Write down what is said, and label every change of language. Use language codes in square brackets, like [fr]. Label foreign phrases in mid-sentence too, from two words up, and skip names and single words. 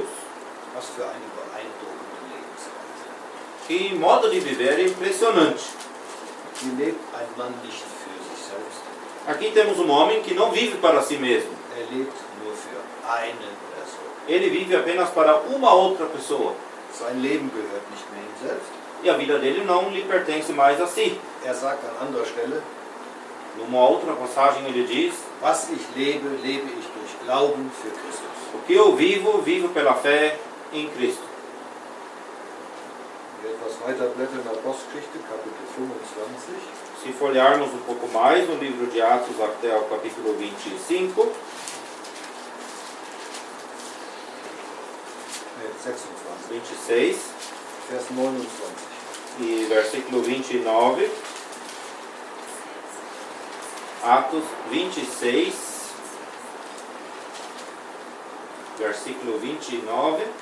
[de] Was für eine beeindruckende Lebensweise. [pt] Que modo de viver impressionante. [de] Hier lebt ein Mann nicht für sich selbst. [pt] Aqui temos um homem que não vive para si mesmo. [de] Er lebt nur für eine Person. [pt] Ele vive apenas para uma outra pessoa. [de] Sein Leben gehört nicht mehr ihm selbst. [pt] E a vida dele não lhe pertence mais a si. [de] Er sagt an anderer Stelle, [pt] Numa outra passagem ele diz: [de] was ich lebe, lebe ich durch Glauben für Christus. [pt] o que eu vivo, vivo pela fé em Cristo. [de] Wenn wir etwas weiter blättern in der Apostelgeschichte, Kapitel 25, [pt] Se folharmos um pouco mais no livro de Atos até o capítulo 25, 26, 26 [de] Vers 29. [pt] e versículo 29, Atos 26, versículo 29.